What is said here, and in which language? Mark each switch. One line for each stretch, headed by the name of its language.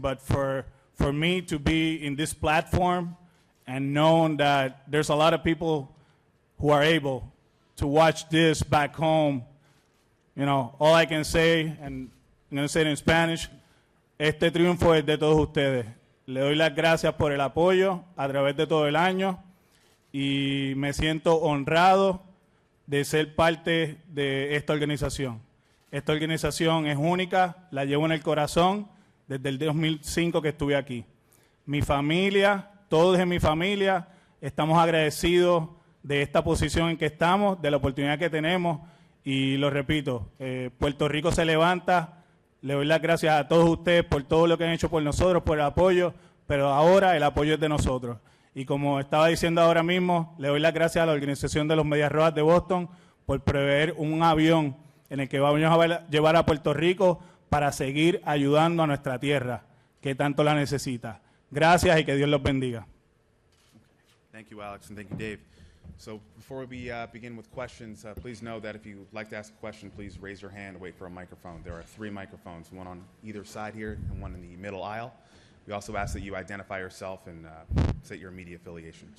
English: But for me to be in this platform and knowing that there's a lot of people who are able to watch this back home, you know, all I can say, and I'm going to say it in Spanish,
Spanish: este triunfo es de todos ustedes. Le doy las gracias por el apoyo a través de todo el año y me siento honrado de ser parte de esta organización. Esta organización es única, la llevo en el corazón desde el 2005 que estuve aquí. Mi familia, todos en mi familia, estamos agradecidos de esta posición en que estamos, de la oportunidad que tenemos y lo repito, Puerto Rico se levanta. Le doy las gracias a todos ustedes por todo lo que han hecho por nosotros, por el apoyo, pero ahora el apoyo es de nosotros. Y como estaba diciendo ahora mismo, le doy las gracias a la organización de los Medias Rojas de Boston por prever un avión en el que vamos a llevar a Puerto Rico para seguir ayudando a nuestra tierra, que tanto la necesita. Gracias y que Dios los bendiga.
English: Thank you, Alex, and thank you, Dave. So before we begin with questions, please know that if you'd like to ask a question, please raise your hand and wait for a microphone. There are 3 microphones, one on either side here and one in the middle aisle. We also ask that you identify yourself and state your media affiliation.